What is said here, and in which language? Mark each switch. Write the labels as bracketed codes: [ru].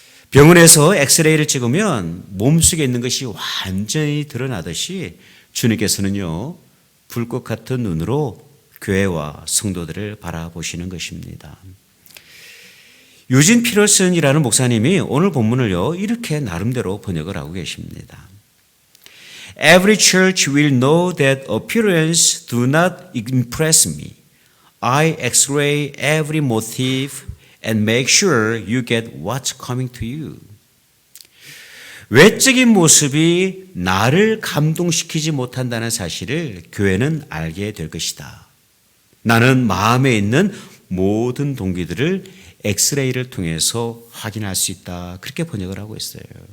[ko] 병원에서 엑스레이를 찍으면 몸속에 있는 것이 완전히 드러나듯이 주님께서는요, 불꽃 같은 눈으로 교회와 성도들을 바라보시는 것입니다. 유진 피터슨이라는 목사님이 오늘 본문을요, 이렇게 나름대로 번역을 하고 계십니다. [en] Every church will know that appearance do not impress me. I x-ray every motive and make sure you get what's coming to you. [ko] 외적인 모습이 나를 감동시키지 못한다는 사실을 교회는 알게 될 것이다. 나는 마음에 있는 모든 동기들을 엑스레이를 통해서 확인할 수 있다. 그렇게 번역을 하고 있어요.